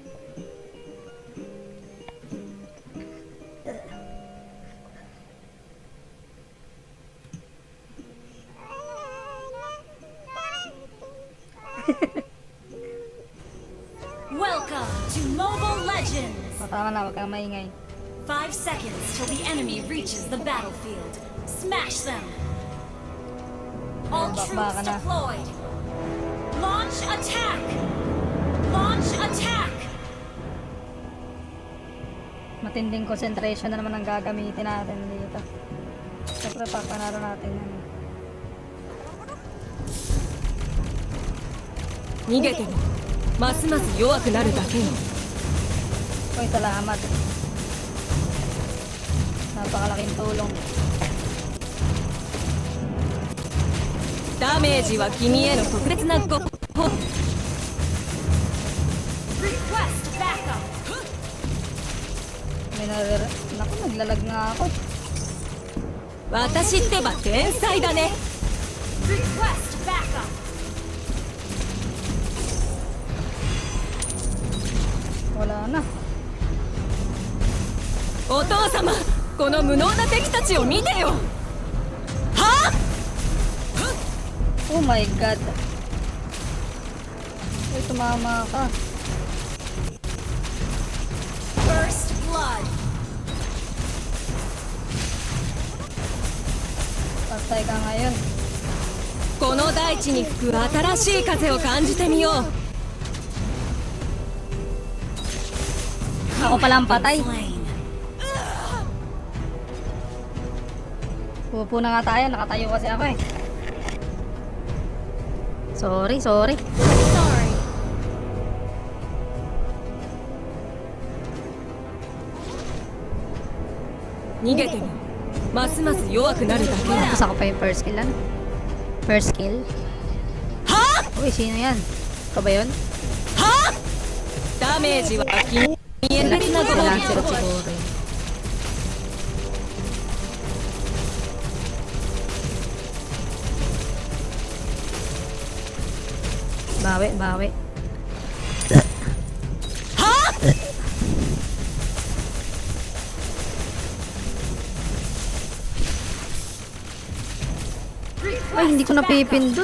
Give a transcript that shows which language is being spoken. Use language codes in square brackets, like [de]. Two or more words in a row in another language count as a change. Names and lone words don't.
[en] Welcome to Mobile Legends. [tl] Tama na, wag kang maingay. [en] 5 seconds till the enemy reaches the battlefield. Smash them. All [tl] Bakbaka [en] troops [tl] na. [en] deployed. Launch attack. Launch attack. [tl] Matinding concentration na naman ang gagamitin natin dito. Siyempre, papanaro natin yan. [ja] 逃げてもますます弱くなるだけよ。 [tl] Uy, salamat. Napakalaking tulong. [ja] ダメージは君への特別なご褒美。 [en] Request backup. [tl] May naku, naglalag nga ako. [ja] 私ってば天才だね [en] Request backup. [tl] Wala na. [ja] お父様この無能な敵たちを見てよはあ [en] Oh my god. [tl] Uy, tumama ka. [en] First blood. [tl] Patay ka ngayon. [ja] この大地に吹く新しい風を感じてみよう [tl] Ako pala ang patay. [en] Slain. [tl] Pupo na nga tayo. Nakatayo kasi ako eh. [en] Sorry. Sorry. [ja] 逃げてもますます弱くなるだけだ [tl] Tapos ako pa yung [en] first kill [tl] ano? [en] First kill? は [tl] Uy, sino yan? Ikaw ba yun? [ja] あはあダメージは君に別なご褒 [tl] Wala [ja] 美 [tl] sila siguro eh. Bawi. はあ Ay, hindi ko napipindot.